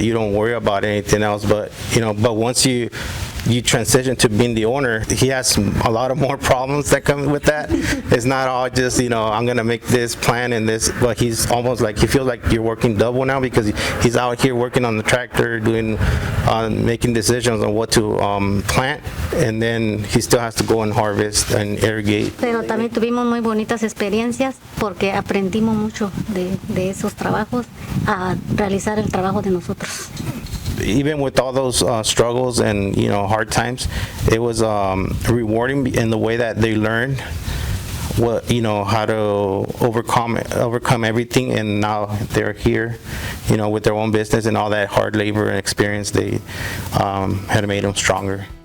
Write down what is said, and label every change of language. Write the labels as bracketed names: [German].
[English] You don't worry about anything else. But once you transition to being the owner, he has a lot of more problems that come with that. It's not all just I'm gonna make this plan and this, but he's almost like, he feels like you're working double now because he's out here working on the tractor, doing making decisions on what to plant, and then he still has to go and harvest and irrigate. [Spanish] Pero también tuvimos muy bonitas experiencias porque aprendimos mucho de esos trabajos a realizar el trabajo de nosotros. [English] Even with all those struggles and hard times, it was rewarding in the way that they learned how to overcome everything, and now they're here, with their own business, and all that hard labor and experience they had made them stronger.